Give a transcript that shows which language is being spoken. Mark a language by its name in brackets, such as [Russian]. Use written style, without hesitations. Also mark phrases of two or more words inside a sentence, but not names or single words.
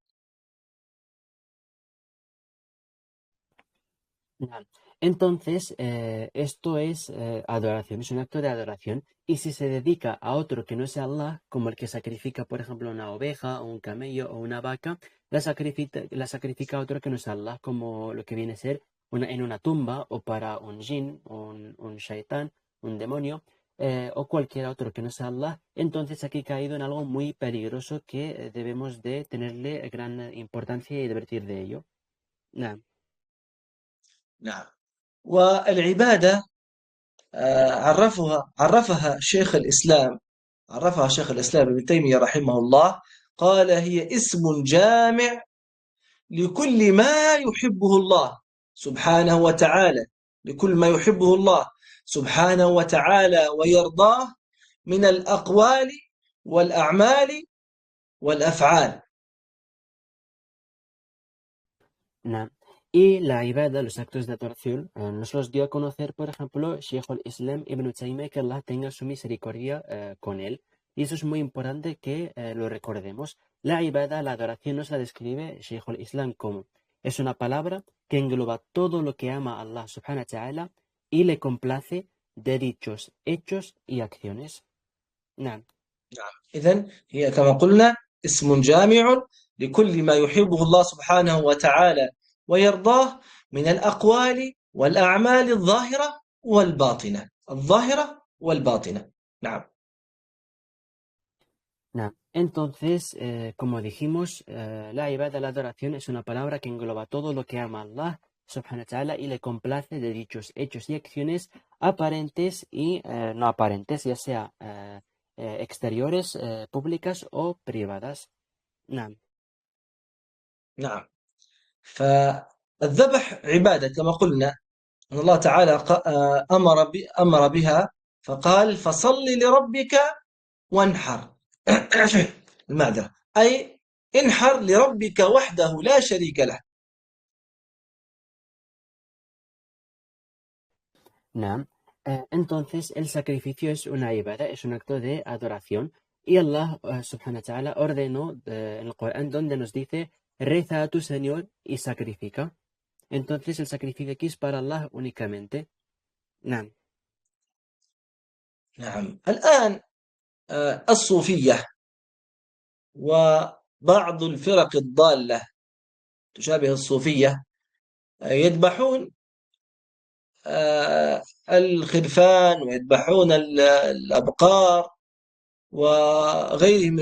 [Arabic] نعم. [Spanish] Entonces, esto es adoración, es un acto de adoración. Y si se dedica a otro que no sea Allah, como el que sacrifica, por ejemplo, una oveja o un camello o una vaca, la sacrifica a otro que no sea Allah, como lo que viene a ser en una tumba o para un jinn, un shaitán, un demonio, o cualquier otro que no sea Allah. Entonces aquí he caído en algo muy peligroso que debemos de tenerle gran importancia y advertir de ello. [Arabic] نعم. نعم. والعبادة عرفها شيخ الإسلام ابن تيمية رحمه الله، قال: هي اسم جامع لكل ما يحبه الله سبحانه وتعالى، لكل ما يحبه الله سبحانه وتعالى ويرضاه من الأقوال والأعمال والأفعال. Naam. [Spanish] Y la ibada, los actos de adoración, nos los dio a conocer, por ejemplo, Sheikh al-Islam Ibn Taymiyyah, que Allah tenga su misericordia con él. Y eso es muy importante que lo recordemos. La ibada, la adoración, nos la describe Sheikh al-Islam como es una palabra que engloba todo lo que ama a Allah [Arabic] سبحانه وتعالى [Spanish] y le complace de dichos, hechos y acciones. [Arabic] Naam. نعم. إذن هي كما قلنا اسم جامع لكل ما يحبه الله سبحانه وتعالى ويرضاه من الأقوال والأعمال الظاهرة والباطنة. الظاهرة والباطنة. نعم. [Spanish] Nah, entonces, como dijimos, la ibada, la adoración, es una palabra que engloba todo lo que ama a Allah [Arabic] سبحانه وتعالى [Spanish] y le complace de dichos hechos y acciones aparentes y no aparentes, ya sea exteriores, públicas o privadas. [Arabic] Nah, نعم. فالذبح عبادة كما قلنا أن الله تعالى أمر بها فقال فصل لربك وانحر. المعذرة، أي انحر لربك وحده لا شريك له. nah. [Spanish] Entonces, el sacrificio es una ibada, es un acto de adoración. Y Allah [Arabic] سبحانه وتعالى [Spanish] ordenó en el Corán donde nos dice, reza a tu Señor y sacrifica. Entonces el sacrificio aquí es para Allah únicamente. [Arabic] نعم. نعم. الآن الصوفية وبعض الفرق الضالة تشابه الصوفية يذبحون الخرفان ويذبحون الأبقار وغيره من